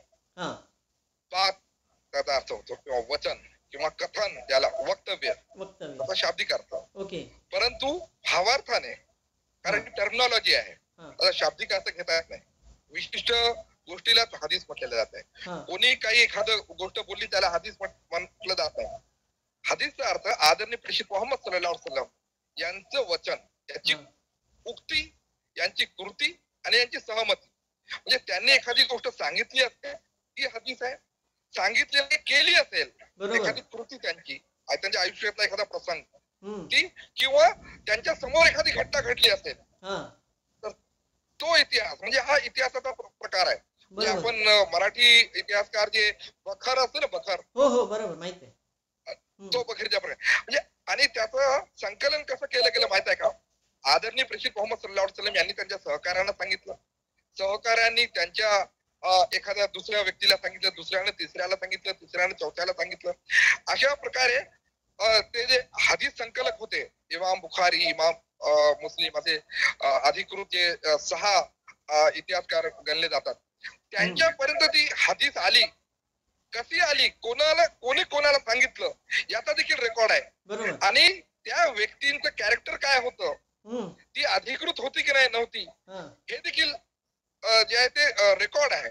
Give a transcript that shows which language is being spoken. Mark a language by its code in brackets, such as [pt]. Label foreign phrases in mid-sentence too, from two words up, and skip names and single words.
[mr] पाक त्याचा अर्थ होतो, किंवा वचन किंवा कथन, ज्याला वक्तव्य, त्याचा शाब्दिक अर्थ. परंतु भावार्थाने, कारण टर्मिनॉलॉजी आहे, आता शाब्दिक अर्थ घेता येत नाही. विशिष्ट गोष्टीला हदीस म्हटलेलं जात आहे. कोणी काही एखादं गोष्ट बोलली त्याला हदीस म्हटलं जात नाही. हदीसचा अर्थ आदरणीय प्रेषित मोहम्मद [ar] صلى الله عليه وسلم [mr] यांचं वचन, याची उक्ती, यांची कृती आणि यांची सहमती. म्हणजे त्यांनी एखादी गोष्ट सांगितली असते ती हदीस आहे, सांगितलेली केली असेल एखादी कृती त्यांची, त्यांच्या आयुष्यातला एखादा प्रसंग ती, किंवा त्यांच्या समोर एखादी घटना घडली असेल तर तो इतिहास, म्हणजे हा इतिहासाचा प्रकार आहे. म्हणजे आपण मराठी इतिहासकार जे बखर असते ना, बखर, हो बरोबर, माहिती आहे, तो बखरीच्या प्रकार. म्हणजे आणि त्याचं संकलन कसं केलं गेलं माहित आहे का? आदरणीय प्रेषित मोहम्मद [ar] صلى الله عليه وسلم [mr] यांनी त्यांच्या सहकार्यांना सांगितलं, सहकार्यांनी त्यांच्या एखाद्या दुसऱ्या व्यक्तीला सांगितलं, दुसऱ्याने तिसऱ्याला सांगितलं, तिसऱ्याने चौथ्याला सांगितलं. अशा प्रकारे ते जे हदीस संकलक होते, इमाम बुखारी, इमाम मुस्लिम, असे अधिकृत 6 इतिहासकार गणले जातात, त्यांच्यापर्यंत ती हदीस आली. कशी आली, कोणी कोणाला सांगितलं, याचा देखील रेकॉर्ड आहे. आणि त्या व्यक्तींचं कॅरेक्टर काय होतं, ती अधिकृत होती की नाही नव्हती, हे देखील जे आहे ते रेकॉर्ड आहे.